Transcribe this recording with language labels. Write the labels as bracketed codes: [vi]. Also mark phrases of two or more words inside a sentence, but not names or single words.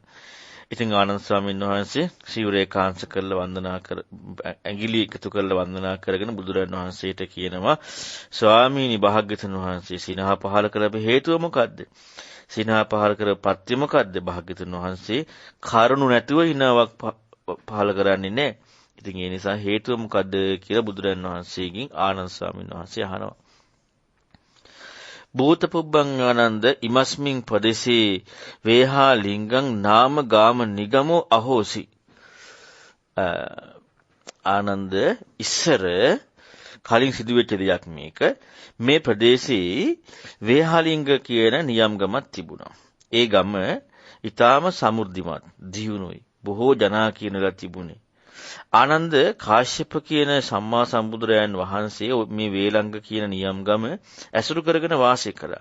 [si] ඉතින් ආනන්ද ස්වාමීන් වහන්සේ සිවුරේ කාංශ කරලා වන්දනා කර ඇඟිලි එකතු කරලා වන්දනා කරගෙන බුදුරජාණන් වහන්සේට කියනවා, ස්වාමීනි භාග්‍යවතුන් වහන්සේ සිනහ පහළ කරපු හේතුව මොකද්ද? සිනහ පහළ කරපු පත්‍ය මොකද්ද? භාග්‍යවතුන් වහන්සේ කරුණු නැතුව හිනාවක් පහළ කරන්නේ නැහැ. ඉතින් ඒ නිසා හේතුව මොකද්ද කියලා බුදුරජාණන් වහන්සේගෙන් ආනන්ද ස්වාමීන් වහන්සේ අහනවා. [pi] භූත පුබ්බං ආනන්ද ඉමස්මින් පදේශේ වේහා ලිංගං නාම ගාම නිගමෝ අහෝසි. [si] ආනන්ද ඉස්සර කලින් සිදුවෙච්ච දෙයක් මේක. මේ ප්‍රදේශයේ වේහාලිංග කියන නියම් ගමක් තිබුණා. ඒ ගම ඊටාම සමෘද්ධිමත් දියුණුයි. බොහෝ ජනා කියනලා තිබුණේ. ආනන්ද කාශ්‍යප කියන සම්මා සම්බුදුරයන් වහන්සේ මේ වේලංග කියන නියම් ගම ඇසුරු කරගෙන වාසය කළා.